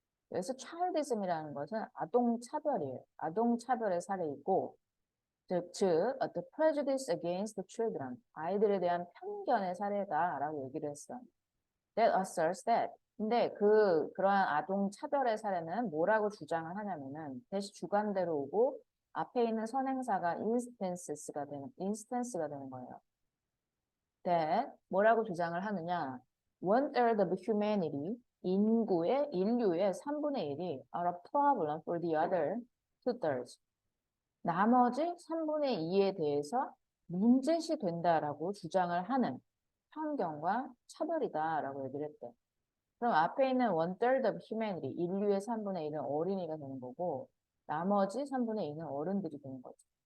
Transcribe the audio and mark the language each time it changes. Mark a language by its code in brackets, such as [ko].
[ko] 그래서 childism이라는 것은 아동차별이에요. 아동차별의 사례이고, 즉, [en] the prejudice against the children, [ko] 아이들에 대한 편견의 사례다라고 얘기를 했어. [en] That asserts that. [ko] 근데 그러한 아동차별의 사례는 뭐라고 주장을 하냐면은 대시 주관대로 오고 앞에 있는 선행사가 instance가 되는 거예요. that 뭐라고 주장을 하느냐? [en] 1/3 of humanity, [ko] 인류의 3분의 1이 [en] are a problem for the other 2/3. [ko] 나머지 3분의 2에 대해서 문제시 된다라고 주장을 하는 편견과 차별이다라고 얘기를 했대. 그럼 앞에 있는 [en] 1/3 of humanity, [ko] 인류의 3분의 1은 어린이가 되는 거고 나머지 3분의 2는 어른들이 되는 거죠.